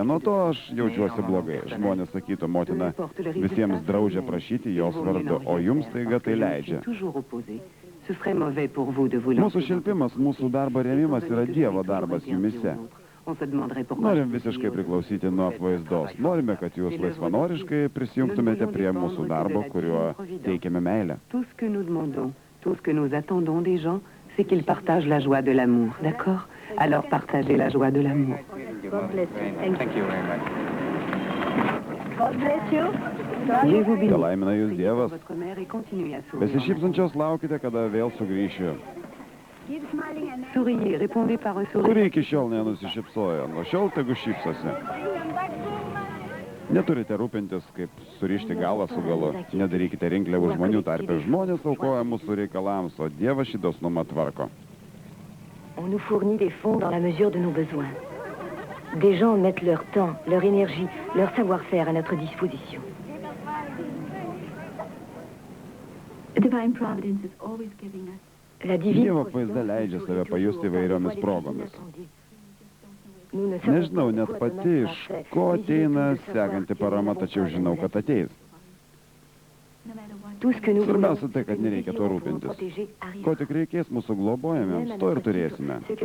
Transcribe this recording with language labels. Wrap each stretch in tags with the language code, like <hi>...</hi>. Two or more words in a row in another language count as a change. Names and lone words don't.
<lt>Nuo to aš jaučiuosi blogai. Žmonės sakytų, motina visiems draudžia prašyti jos vardu, o jums taiga tai leidžia. Mūsų šilpimas, mūsų darbo rėmimas yra Dievo darbas jumise. Norim visiškai priklausyti nuo apvaizdos. Norime, kad jūs laisvanoriškai prisijungtumėte prie mūsų darbo, kuriuo teikiame meilę.</lt> <fr>Tout ce que nous attendons des gens, c'est qu'ils partagent la joie de l'amour, d'accord? Alors partagez la joie de l'amour.</fr> <en>God bless you. Thank you very much. God bless you.</en> <fr>Dieu vous bénisse.</fr> <lt>Palaimina jūs Dievas.</lt> <fr>Votre mère et continuez à sourire.</fr> <lt>Besišypsančios laukite, kada vėl sugrįšiu.</lt> <en>Keep smiling and</en> <fr>Souriez, répondez par un sourire.</fr> <lt>Kuri iki šiol nenusišypsojo, nuo šiol tegu šypsosi. Neturite rūpintis, kaip surišti galą su galu. Nedarykite rinkliavų žmonių tarpe. Žmonės aukoja mūsų reikalams, o Dievas šį dosnumą tvarko.</lt> <fr>On nous fournit des fonds dans la mesure de nos besoins. Des gens mettent leur temps, leur énergie, leur savoir-faire à notre disposition.</fr> <en>divine providence is always giving us.</en> <fr>La divine</fr> <lt>Dievo apvaizda leidžia save pajusti įvairiomis progomis. Nežinau net pati, iš ko ateina sekanti parama, tačiau žinau, kad ateis. Svarbiausia tai, kad nereikia to rūpintis. Ko tik reikės mūsų globojamiems, to ir turėsime.</lt>